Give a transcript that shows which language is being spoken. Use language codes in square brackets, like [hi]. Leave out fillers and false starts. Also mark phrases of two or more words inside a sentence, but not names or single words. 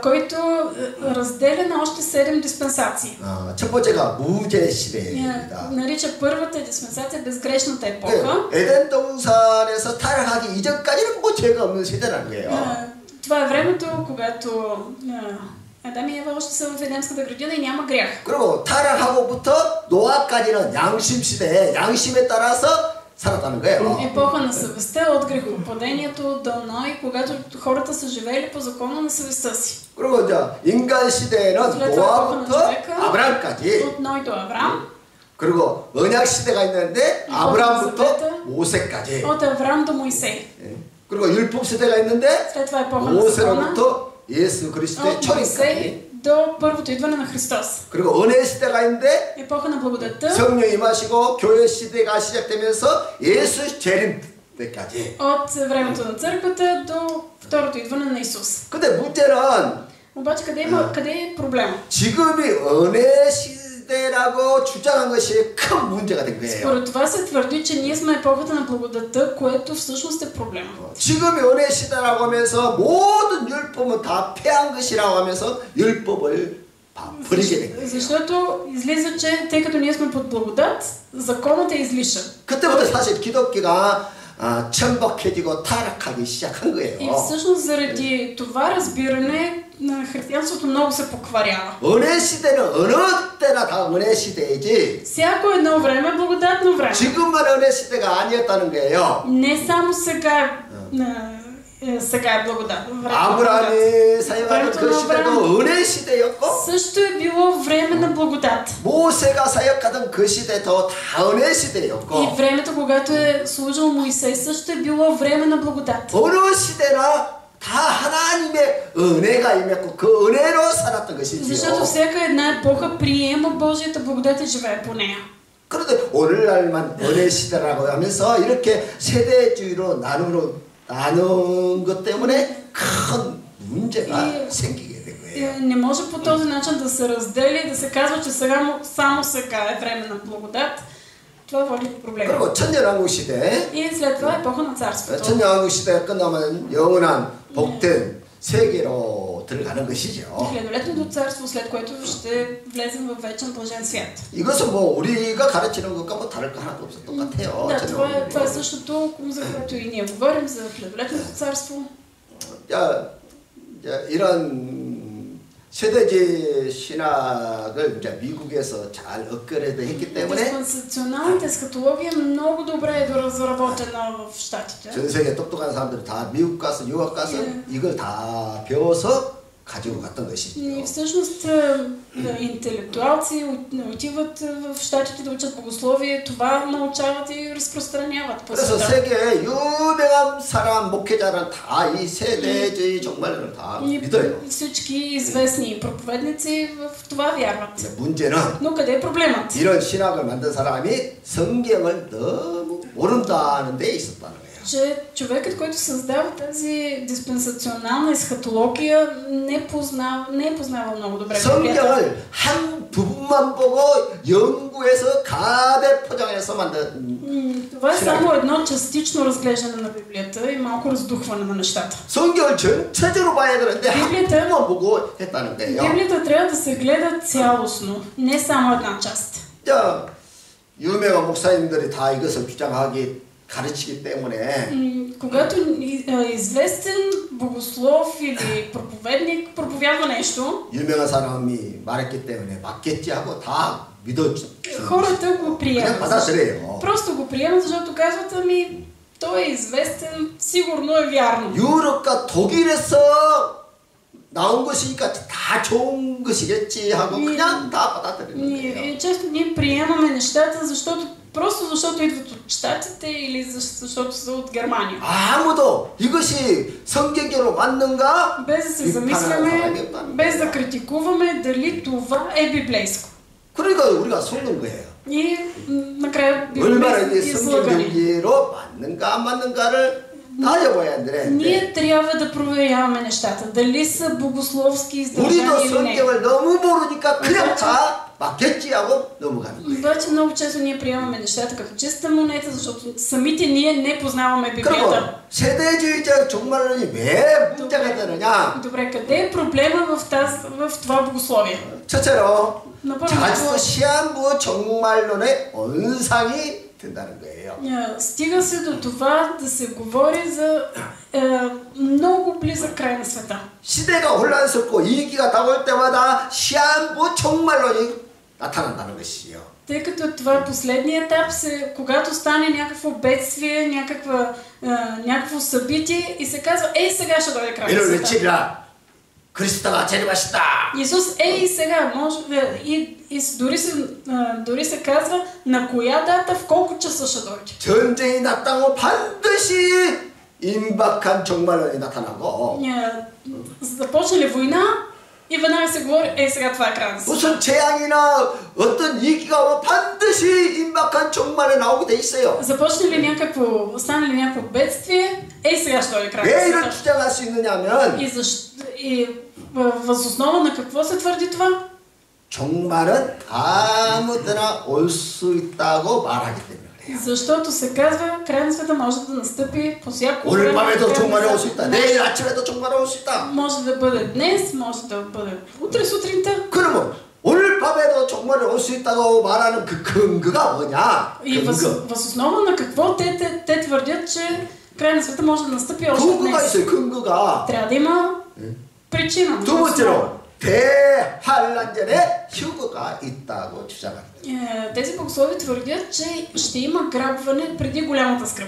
[bg] който разделя на още 7 диспенсации. [ko] 첫 번째가 무죄 시대입니다. [bg] нарича първата диспенсация безгрешната епоха. [ko] 에덴 동산에서 타락하기 이전까지는 뭐 죄가 없는 시대라는 거예요. [bg] това е времето, когато Адам и Ева още са в Едемската градина и няма грях. [ko] 그리고 타락하고부터 노아까지는 양심 시대에 양심에 따라서 살았다는 거예요. [bg] Епоха на съвестта от грехопадението до Ной, когато хората са живели по закона на съвестта си. [ko] 그리고 이제 인간 시대에는 노아부터 아브라함까지. [bg] От Ной до Авраам. [ko] 그리고 언약 시대가 있는데 아브라함부터 모세까지. [bg] От Авраам до Моисей. [ko] 그리고 율법 시대가 있는데 [bg] след това епоха на закона. [ko] 모세로부터 예수 그리스도의 초림까지. [bg] до първото идване на Христос. [ko] 그리고 은혜 시대가 있는데 [bg] епоха на благодатта. [ko] 성령 임하시고 교회 시대가 시작되면서 예수 재림 때까지. [bg] от времето на църквата до второто идване на Исус. [ko] 근데 문제는 [bg] обаче къде е проблема? [ko] 지금이 은혜 시대라고 주장한 것이 큰 문제가 된 거예요. [bg] според това се твърди, че ние сме епохата на благодатта, което всъщност е проблема. [ko] 지금이 은혜 시대라고 하면서 모든 율법은 다 폐한 것이라고 하면서 율법을 버리게 된 거예요. [bg] защото излиза, че тъй като ние сме под благодат, законът е излишен. [ko] 그때부터 사실 기독교가 천박해지고 타락하기 시작한 거예요. [bg] И всъщност заради това разбиране на християнството много се покварява. [ko] 은혜 시대는 어느 때나 다 은혜 시대이지. [bg] всяко едно време е благодатно време. [ko] 지금만 은혜 시대가 아니었다는 거예요. [bg] не само сега е благодатно. [ko] 아브라함이 사역하는 그 시대도 은혜 시대였고. [bg] също е било време на благодат. [ko] 모세가 사역하던 그 시대도 다 은혜 시대였고. [bg] и времето, когато е служил Моисей, също е било време на благодат. [ko] 어느 시대나 다 하나님의 은혜가 임했고 그 은혜로 살았던 것이지요. [bg] защото всяка една епоха приема Божията благодат и живее по нея. [ko] 그런데 오늘날만 은혜 시대라고 하면서 이렇게 세대주의로 나눈 것 때문에 큰 문제가 생기게 된 거예요. [bg] Не може по този начин да се разделя и да се казва, че само сега е време на благодат. Това води до проблеми. [ko] 그리고 천년왕국 시대. [bg] и след това епоха на царството. [ko] 천년왕국 시대가 끝나면 영원한 복된 세계로 들어가는 것이죠. [bg] хилядолетното царство, след което ще влезем в вечен блажен свят. [ko] 이것은 뭐 우리가 가르치는 것과 뭐 다를 거 하나도 없어. 똑같아요. [bg] да, това е същото, за което и ние говорим за хилядолетното царство. [ko] 이런 세대주의 신학을 이제 미국에서 잘 업그레이드 했기 때문에 [bg] диспенсационалната есхатология много добре е разработена в щатите. [ko] 전 세계 똑똑한 사람들이 다 미국 가서 유학 가서 이걸 다 배워서 가지고 갔던 것이죠. [bg] И всъщност интелектуалци отиват в щатите да учат богословие, това научават и разпространяват по света. [ko] 그래서 세계의 유명한 사람 목회자는 다 이 세대주의 종말론을 다 믿어요. [bg] всички известни проповедници в това вярват. [ko] 문제는 [bg] Но къде е проблемът? [ko] 이런 신학을 만든 사람이 성경을 너무 모른다는 데 있었다는 거예요. [bg] че човекът, който създава тази диспенсационална есхатология, не е познавал много добре [ko] 성경을 한 부분만 보고 연구해서 가대 포장해서 만든. [bg] това е само едно частично разглеждане на Библията и малко раздухване на нещата. [ko] 성경을 전체적으로 봐야 되는데 한 부분만 보고 했다는 거예요. [bg] Библията трябва да се гледа цялостно, не само една част. [ko] 자, 유명한 목사님들이 다 이것을 주장하기 가르치기 때문에 [bg] когато известен богослов или проповедник проповядва нещо, [ko] 유명한 사람이 말했기 때문에 맞겠지 하고 다 믿어줘. [bg] хората го приемат. [ko] 받아들여요. [bg] просто го приемат, защото казват, ами той е известен, сигурно е вярно. [ko] 유럽과 독일에서 나온 것이니까 다 좋은 것이겠지 하고 그냥 다 받아들이는 거예요. [bg] често ние приемаме нещата, защото идват от щатите или защото са от Германия. [ko] 아무도 이것이 성경적으로 맞는가? [bg] без да се замисляме, без да критикуваме дали това е библейско. [ko] 그러니까 우리가 속는 거예요. [bg] И накрая [ko] 얼마나 이게 성경적으로 맞는가 안 맞는가를 따져봐야 돼. [bg] ние трябва да проверяваме нещата, дали са богословски издържани [ko] 우리도 [bg] или не. [ko] 성경을 너무 모르니까 그냥 다 맞겠지 하고 넘어가는 거예요. [bg] обаче много често ние приемаме нещата като чиста монета, защото самите ние не познаваме Библията. [ko] 세대주의적 종말론이 왜 문제가 되느냐? [bg] добре, къде е проблема в това богословие? [ko] 첫째로 [bg] на [ko] 자주 시한부 종말론의 원상이 된다는 거예요. [bg] стига се до това да се говори за много близък край на света. [ko] 시대가 혼란스럽고 위기가 다가올 때마다 시한부 종말론이 나타난다는 것이요. [bg] Тъй като това е последният етап, когато стане някакво бедствие, някакво събитие и се казва, ей сега ще дойде край на света. [ko] 그리스도가 재림하신다. [bg] Исус, ей сега, дори се казва на коя дата, в колко часа ще дойде. [ko] 전쟁이 났다고 반드시 임박한 종말론이 나타나고. [bg] Започне ли война и веднага се говори, ей сега това е край на света. [ko] 무슨 재앙이나 어떤 위기가 오면 반드시 임박한 종말에 나오게 돼 있어요. [bg] Започне ли стане ли някакво бедствие, ей сега ще дойде край на [ko] 왜 [bg] света. [ko] 이런 주장할 수 있느냐면 [bg] И въз основа на какво се твърди това? [ko] 종말은 아무 때나 올 수 있다고 말하기 때문에 그래요. [bg] защото се казва, край на света може да настъпи по всяко [ko] 오늘 밤에도 종말이 올 수 있다. 내일 아침에도 종말이 올 수 있다. [bg] Може да бъде днес, може да бъде утре сутринта. [ko] 그러면 오늘 밤에도 종말이 올 수 있다고 말하는 그 근거가 뭐냐? [bg] И въз основа на какво те твърдят, че край на света може да настъпи още днес? [ko] 근거가 있어요. 근거가. [bg] трябва да има причина. [ko] 두 번째로 대환란전에 휴거가 있다고 주장합니다. [bg] Тези богослови твърдят, че ще има грабване преди голямата скръб.